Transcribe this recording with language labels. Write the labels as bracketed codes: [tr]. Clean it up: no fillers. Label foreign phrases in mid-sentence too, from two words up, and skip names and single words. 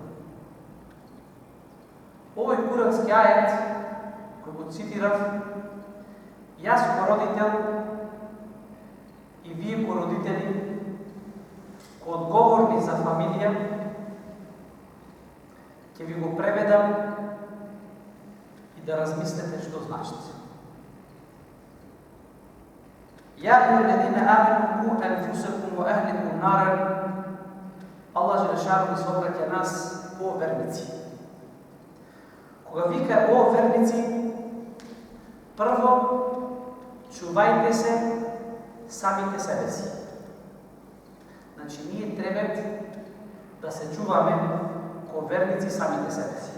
[mk] Овој курански ајет кој го цитирав, јас ко родител и вие ко родители, ко одговорни за фамилија, ќе ви го преведам и да размислете што значи. [ar] يا أيها الذين آمنوا قوا أنفسكم وأهليكم نارا. [mk] Аллах Желешану се обраќа нас о верници. Кога вика о верници, прво чувајте се самите себе си. Значи ние треба да се чуваме ко верници самите себе си.